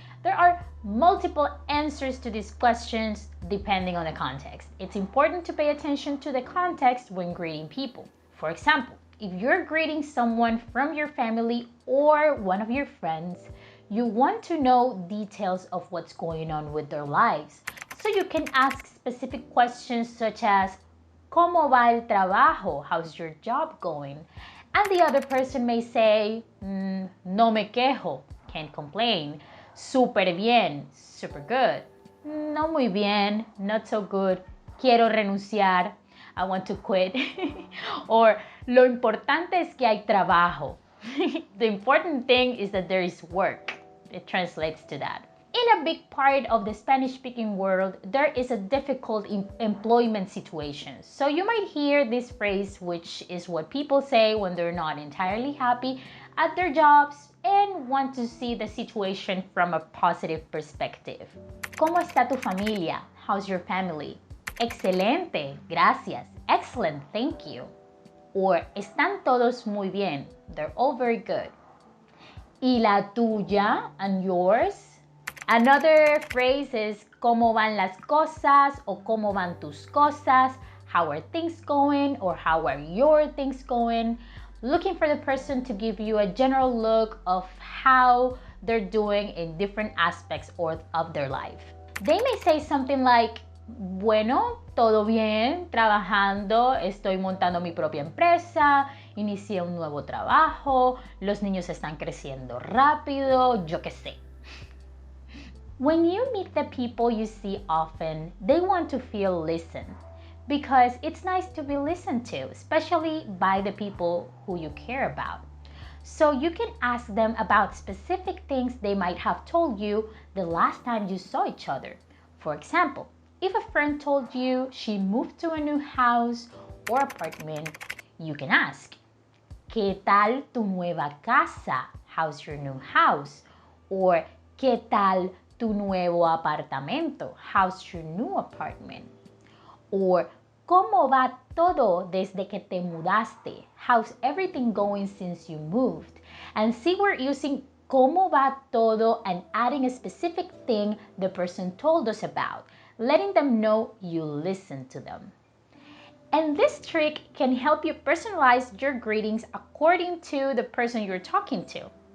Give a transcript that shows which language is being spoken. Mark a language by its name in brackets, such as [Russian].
[English] There are multiple answers to these questions depending on the context. It's important to pay attention to the context when greeting people. For example, if you're greeting someone from your family or one of your friends, you want to know details of what's going on with their lives. So you can ask specific questions such as, [Spanish] ¿Cómo va el trabajo? [English] How's your job going? And the other person may say, [Spanish] no me quejo, [English] can't complain. [Spanish] Súper bien, [English] super good. [Spanish] No muy bien, [English] not so good. [Spanish] Quiero renunciar, [English] I want to quit. [Spanish] Or, lo importante es que hay trabajo. [English] The important thing is that there is work. It translates to that. In a big part of the Spanish-speaking world, there is a difficult employment situation. So you might hear this phrase, which is what people say when they're not entirely happy at their jobs and want to see the situation from a positive perspective. [Spanish] ¿Cómo está tu familia? [English] How's your family? [Spanish] Excelente, gracias. [English] Excellent, thank you. Or [Spanish] están todos muy bien. [English] They're all very good. [Spanish] ¿Y la tuya [English] and yours? Another phrase is [Spanish] ¿Cómo van las cosas? O ¿Cómo van tus cosas? [English] How are things going? Or how are your things going? Looking for the person to give you a general look of how they're doing in different aspects of their life. They may say something like, [Spanish] bueno, todo bien, trabajando, estoy montando mi propia empresa, inicié un nuevo trabajo, los niños están creciendo rápido, yo qué sé. [English] When you meet the people you see often, they want to feel listened because it's nice to be listened to, especially by the people who you care about. So you can ask them about specific things they might have told you the last time you saw each other. For example, if a friend told you she moved to a new house or apartment, you can ask, [Spanish] ¿Qué tal tu nueva casa? [English] How's your new house? [Spanish] Or, ¿Qué tal tu nuevo apartamento? [English] How's your new apartment? [Spanish] Or, ¿Cómo va todo desde que te mudaste? [English] How's everything going since you moved? And see, we're using [Spanish] ¿Cómo va todo [English] and adding a specific thing the person told us about, letting them know you listened to them. And this trick can help you personalize your greetings according to the person you're talking to.